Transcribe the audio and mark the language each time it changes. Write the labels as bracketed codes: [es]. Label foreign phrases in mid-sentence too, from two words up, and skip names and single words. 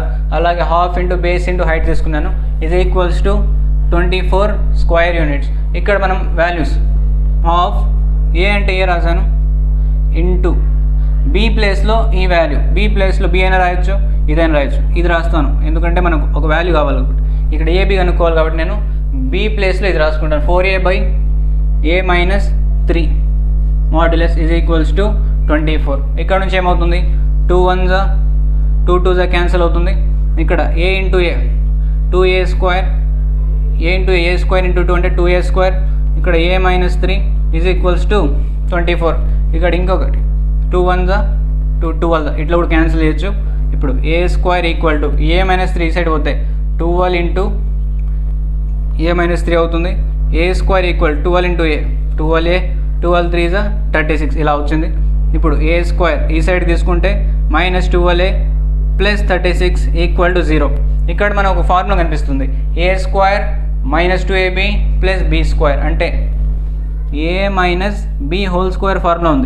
[en] అలాగే half into base into height తీసుకున్నాను. is equals to 24 square units. [te] ఇక్కడ మనం [en] values half [te] ఏ అంటే ఏ రాశాను, ఇంటూ బి ప్లేస్లో ఈ వాల్యూ, బి ప్లేస్లో బి అయినా రాయొచ్చు, ఇదైనా రాయొచ్చు. ఇది రాస్తాను ఎందుకంటే మనకు ఒక వాల్యూ కావాలి కాబట్టి. ఇక్కడ ఏబి కనుక్కోవాలి కాబట్టి నేను బి ప్లేస్లో ఇది రాసుకుంటాను. [en] 4a/a - 3 modulus is equals to 24. [te] ఇక్కడ నుంచి ఏమవుతుంది? 2 1s 2 2s క్యాన్సిల్ అవుతుంది. ఇక్కడ a × a 2a స్క్వేర్, a × a [en] square into [te] 2 అంటే 2a స్క్వేర్. [en] ఇక్కడ a - 3 is equals to 24. [te] ఇక్కడ ఇంకొకటి 2 1s 2 12 ఇట్లా కూడా క్యాన్సిల్ చేయొచ్చు. ఇప్పుడు a [en] square equal to [te] a - 3 సైడ్ పోతే 12 ఇంటూ a - 3 అవుతుంది. a [en] square equal [te] 12 ఇంటూ a 12a 12 3s 36 ఇలా వచ్చింది. ఇప్పుడు a స్క్వేర్ ఈ సైడ్ తీసుకుంటే -12a ప్లస్ 36 [en] equal to [te] 0. ఇక్కడ మనకు ఒక ఫార్ములా కనిపిస్తుంది. a స్క్వేర్ -2ab [en] plus b square [te] అంటే a - b [en] whole square formula [te] ఉంది.